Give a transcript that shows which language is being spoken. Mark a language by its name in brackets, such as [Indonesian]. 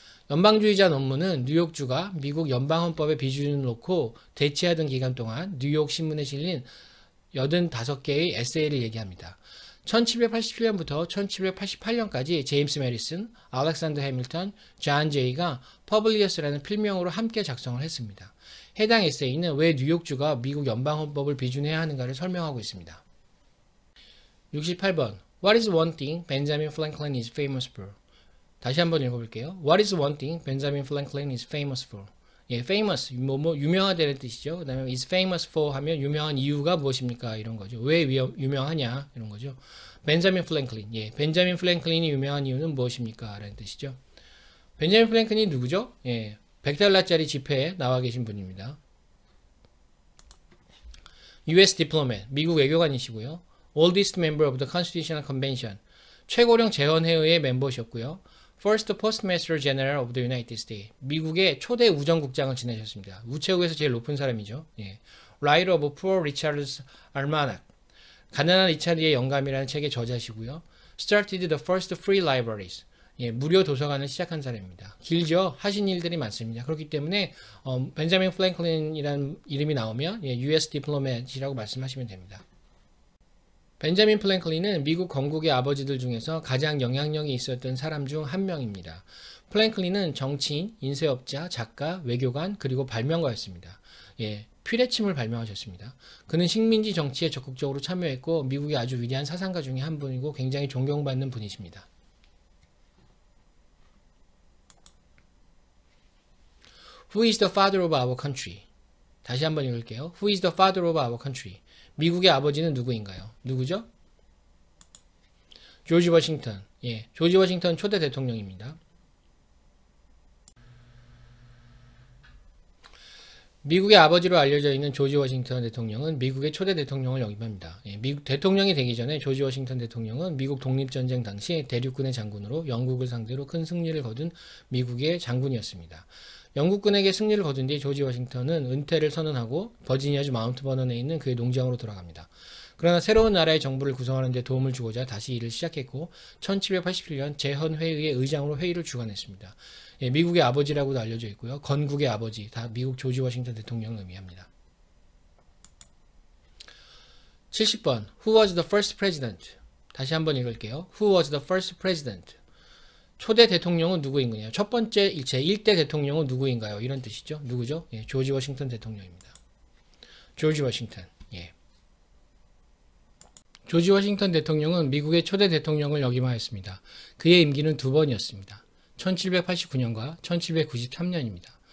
[Korean] 연방주의자 논문은 뉴욕주가 미국 연방헌법의 비준을 놓고 대치하던 기간 동안 뉴욕 신문에 실린 85개의 에세이를 얘기합니다. 1787년부터 1788년까지 제임스 메리슨, 알렉산더 해밀턴, 존 제이가 퍼블리어스라는 필명으로 함께 작성을 했습니다. 해당 에세이는 왜 뉴욕주가 미국 연방헌법을 비준해야 하는가를 설명하고 있습니다. [English] 68번 What is one thing Benjamin Franklin is famous for? [Korean] 다시 한번 읽어볼게요. [English] What is one thing Benjamin Franklin is famous for? [Korean] 예, famous, 유명하다는 뜻이죠. 그 다음에 is famous for 하면 유명한 이유가 무엇입니까? 이런 거죠. 왜 유명하냐? 이런 거죠. 벤자민 플랭클린, 예, 벤자민 플랭클린이 유명한 이유는 무엇입니까? 라는 뜻이죠. 벤자민 플랭클린이 누구죠? 예, $100짜리 지폐에 나와 계신 분입니다. US diplomat, 미국 외교관이시고요. [English] Oldest member of the Constitutional Convention, [Korean] 최고령 재헌회의의 멤버셨고요. [English] First Postmaster General of the United States, [Korean] 미국의 초대 우정국장을 지내셨습니다. 우체국에서 제일 높은 사람이죠. 예. [English] Writer of Poor Richard's Almanac, [Korean] 가난한 리차드의 영감이라는 책의 저자시고요. [English] Started the first free libraries, [Korean] 예, 무료 도서관을 시작한 사람입니다. 길죠? 하신 일들이 많습니다. 그렇기 때문에 벤자민 플랭클린이라는 이름이 나오면 예, US diplomat이라고 말씀하시면 됩니다. 벤자민 플랭클린은 미국 건국의 아버지들 중에서 가장 영향력이 있었던 사람 중 한 명입니다. 플랭클린은 정치인, 인쇄업자, 작가, 외교관, 그리고 발명가였습니다. 예, 퓨레침을 발명하셨습니다. 그는 식민지 정치에 적극적으로 참여했고 미국의 아주 위대한 사상가 중에 한 분이고 굉장히 존경받는 분이십니다. [English] Who is the father of our country? [Korean] 다시 한번 읽을게요. [English] Who is the father of our country? [Korean] 미국의 아버지는 누구인가요? 누구죠? 조지 워싱턴. 예, 조지 워싱턴 초대 대통령입니다. 미국의 아버지로 알려져 있는 조지 워싱턴 대통령은 미국의 초대 대통령을 역임합니다. 예, 미국 대통령이 되기 전에 조지 워싱턴 대통령은 미국 독립전쟁 당시 대륙군의 장군으로 영국을 상대로 큰 승리를 거둔 미국의 장군이었습니다. 영국군에게 승리를 거둔 뒤 조지 워싱턴은 은퇴를 선언하고 버지니아주 마운트 버넌에 있는 그의 농장으로 돌아갑니다. 그러나 새로운 나라의 정부를 구성하는 데 도움을 주고자 다시 일을 시작했고 1787년 재헌회의의 의장으로 회의를 주관했습니다. 예, 미국의 아버지라고도 알려져 있고요. 건국의 아버지, 다 미국 조지 워싱턴 대통령을 의미합니다. [English] 70번 Who was the first president? [Korean] 다시 한번 읽을게요. [English] Who was the first president? [Korean] 초대 대통령은 누구인가요? 첫 번째 제1대 대통령은 누구인가요? 이런 뜻이죠. 누구죠? 예, 조지 워싱턴 대통령입니다. 조지 워싱턴. 예. 조지 워싱턴 대통령은 미국의 초대 대통령을 역임하였습니다. 그의 임기는 2번이었습니다. 1789년과 1793년입니다.